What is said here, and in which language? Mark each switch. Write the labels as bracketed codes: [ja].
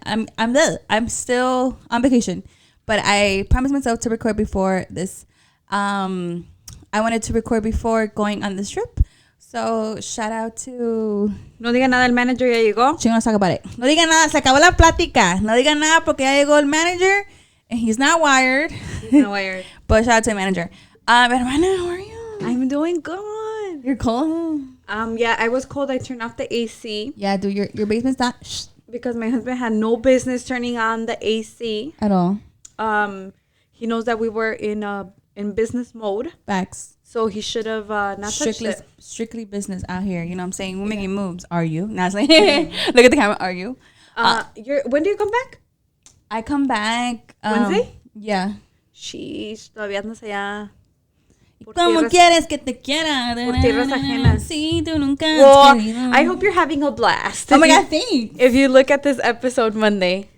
[en] I'm still on vacation, but I promised myself to record before this. I wanted to record before going on this trip. So shout out to. [es] No diga nada, el manager ya llegó. [en] Chingonas, talk about it. [es] No diga nada, se acabó la plática. No diga nada porque ya llegó el manager. [en] And he's not wired. He's not wired. But shout out to the manager. Hermana, how are you? I'm doing good. You're cold? Yeah, I was cold. I turned off the AC. Yeah, dude, your basement's not because my husband had no business turning on the AC at all. He knows that we were in business mode. Facts. So he should have not touched it. Strictly business out here. You know what I'm saying? We're making moves. Are you? Not like, look at the camera. Are you? When do you come back? I come back Wednesday. Yeah. [es] Sheesh, todavía andas allá. ¿Cómo quieres que te quiera? Por tierras ajenas. Sí, tú nunca. [en] Well, I hope you're having a blast. Oh my God, thanks. If you look at this episode Monday.